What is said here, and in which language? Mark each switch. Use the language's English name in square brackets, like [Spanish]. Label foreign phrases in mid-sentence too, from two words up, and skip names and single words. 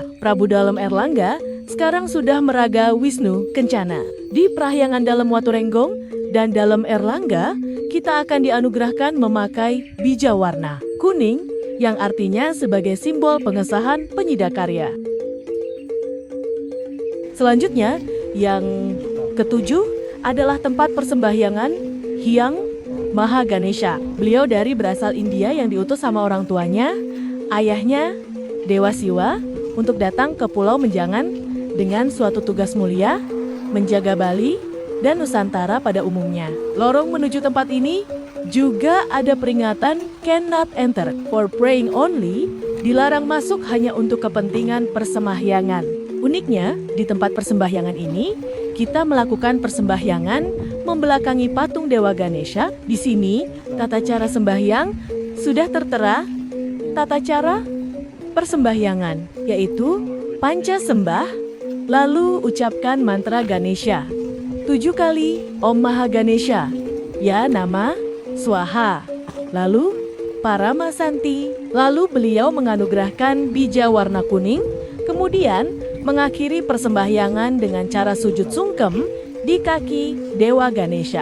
[Indonesian] Prabu Dalem Erlangga sekarang sudah meraga Wisnu Kencana. Di Prahyangan Dalem Watu Renggong dan Dalem Erlangga, kita akan dianugerahkan memakai bija warna kuning yang artinya sebagai simbol pengesahan penyidakarya. Selanjutnya, yang ketujuh adalah tempat persembahyangan Hyang Maha Ganesha. Beliau berasal India yang diutus sama orang tuanya, ayahnya Dewa Siwa, untuk datang ke Pulau Menjangan dengan suatu tugas mulia, menjaga Bali dan Nusantara pada umumnya. Lorong menuju tempat ini juga ada peringatan [English] cannot enter, for praying only, [Indonesian] dilarang masuk hanya untuk kepentingan persembahyangan. Uniknya, di tempat persembahyangan ini, kita melakukan persembahyangan membelakangi patung Dewa Ganesha. Di sini, tata cara sembahyang sudah tertera. Tata cara persembahyangan, yaitu panca sembah, lalu ucapkan mantra Ganesha 7 kali [Sanskrit] Om Maha Ganesha, ya nama, Swaha, [Indonesian] lalu Parama Santi, lalu beliau menganugerahkan bija warna kuning, kemudian mengakhiri persembahyangan dengan cara sujud sungkem di kaki Dewa Ganesha.